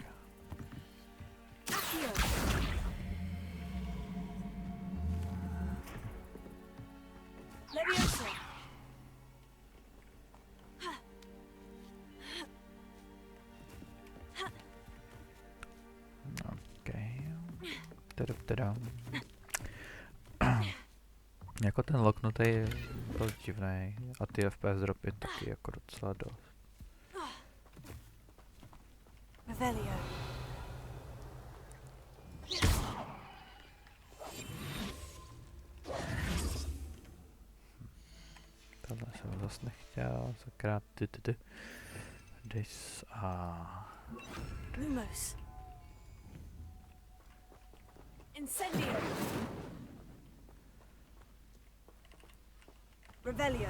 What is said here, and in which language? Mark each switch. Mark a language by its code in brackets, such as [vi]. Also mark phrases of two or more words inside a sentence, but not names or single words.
[cs] Accio. Levioso. Okay. Teda. Jako ten loknutý je dost divnej a ty FPS dropy taky jako docela dost. Revelio. Tohle jsem zase nechtěl, sakra Dis a... Lumos. Incendio. Revelio.